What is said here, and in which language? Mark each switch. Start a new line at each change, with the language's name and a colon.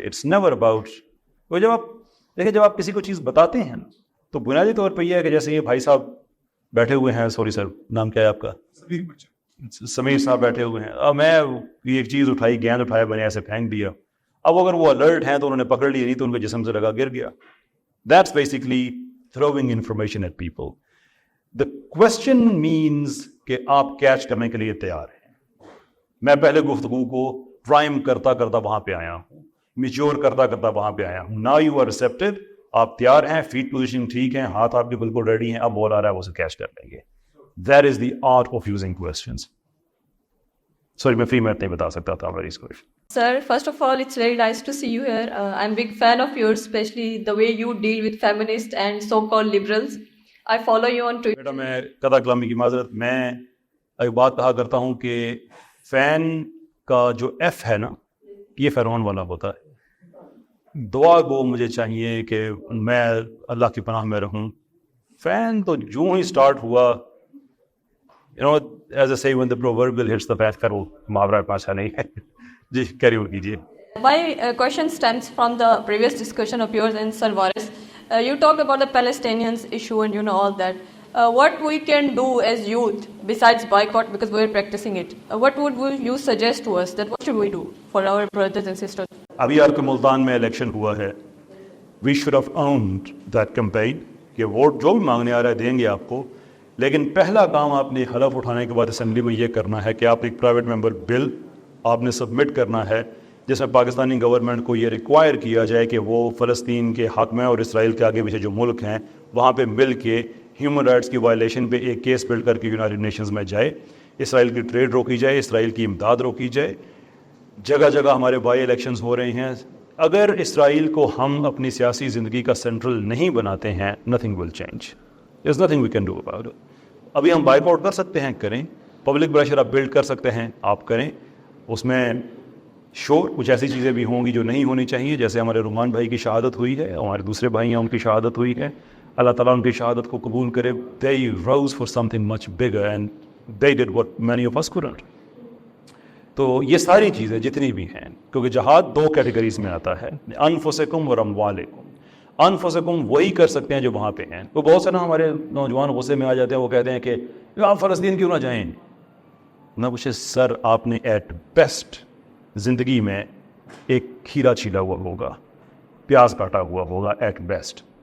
English: it's never about,
Urdu: جب آپ دیکھیں جب آپ کسی کو چیز بتاتے ہیں تو بنیادی طور پہ یہ ہے کہ جیسے یہ بھائی صاحب بیٹھے ہوئے ہیں, سوری سر نام کیا ہے آپ کا, سمیر صاحب بیٹھے ہوئے ہیں, اب میں ایک چیز اٹھائی, گیند اٹھایا, میں نے ایسے پھینک دیا. اب اگر وہ الرٹ ہیں تو انہوں نے پکڑ لی, نہیں تو ان کے جسم سے لگا گر گیا.
English: That's basically throwing information at people. The question means
Urdu: کہ آپ کیچ کرنے کے لیے تیار ہیں. میں پہلے گفتگو کو پرائم کرتا کرتا وہاں پہ آیا ہوں, میچور کرتا کرتا وہاں پہ آیا ہوں.
English: Now you are receptive,
Urdu: آپ تیار ہیں, فیٹ پوزیشن ٹھیک ہیں, ہاتھ آپ کے بالکل ریڈی ہیں, اب بال آ رہا ہے وہ اسے کیچ کر لیں گے.
English: That is the art of using questions.
Urdu: Sorry, میں فری میں نہیں بتا سکتا تھا میری اس کو.
English: Sir, first of all, it's very nice to see you here. I'm a big fan of yours, especially the way you deal with feminists and so-called liberals. I follow you on Twitter.
Urdu: بیٹا میں قطع کلامی کی معذرت, میں ایک بات کہا کرتا ہوں کہ فین کا جو ایف ہے نا یہ فرعون والا ہوتا ہے. دعا گو مجھے چاہیے کہ میں اللہ کی پناہ میں رہوں. فین تو جو ہی اسٹارٹ ہوا,
English: as I say, when the proverbial hits the fan,
Urdu: کرو محاورہ پاچھا نہیں ہے. جی کیری آن کیجیے.
English: My question stems from the previous discussion of yours and Sir Waris. You talked about the Palestinians issue and all that. What we can do as youth besides boycott, because we're practicing it, what would you suggest to us, that what should we do for our brothers and sisters?
Urdu: ابھی آپ کے ملتان میں election ہوا ہے.
English: We should have owned that campaign
Urdu: کہ vote جو بھی مانگنے آ رہا ہے دیں گے آپ کو, لیکن پہلا کام آپ نے حلف اٹھانے کے بعد اسمبلی میں یہ کرنا ہے کہ آپ ایک پرائیویٹ ممبر بل آپ نے سبمٹ کرنا ہے جس میں پاکستانی گورنمنٹ کو یہ ریکوائر کیا جائے کہ وہ فلسطین کے حق میں اور اسرائیل کے آگے پیچھے جو ملک ہیں وہاں پہ مل کے ہیومن رائٹس کی وائلیشن پہ ایک کیس بلڈ کر کے یونائٹڈ نیشنز میں جائے, اسرائیل کی ٹریڈ روکی جائے, اسرائیل کی امداد روکی جائے. جگہ جگہ ہمارے بائی الیکشنز ہو رہے ہیں. اگر اسرائیل کو ہم اپنی سیاسی زندگی کا سینٹرل نہیں بناتے ہیں,
English: Nothing will change. There is nothing we can do about it.
Urdu: ابھی ہم بائک آؤٹ کر سکتے ہیں, کریں. پبلک پریشر آپ بلڈ کر سکتے ہیں, آپ کریں. اس میں شور کچھ ایسی چیزیں بھی ہوں گی جو نہیں ہونی چاہیے, جیسے ہمارے رحمان بھائی کی شہادت ہوئی ہے, ہمارے دوسرے بھائی ہیں ان کی شہادت ہوئی ہے. اللہ تعالیٰ ان کی شہادت کو قبول کرے.
English: they rose for something much bigger and they did what many of us couldn't.
Urdu: تو یہ ساری چیزیں جتنی بھی ہیں, کیونکہ جہاد دو کیٹیگریز میں آتا ہے, انفسکم اور اموالکم. انفسکم وہی کر سکتے ہیں جو وہاں پہ ہیں. تو بہت سے نا ہمارے نوجوان غصے میں آ جاتے ہیں, وہ کہتے ہیں کہ آپ فلسطین کیوں نہ جائیں. نہ پوچھے سر, آپ نے ایٹ بیسٹ زندگی میں ایک کھیرا چھیلا ہوا ہوگا, پیاز کاٹا ہوا ہوگا ایٹ بیسٹ.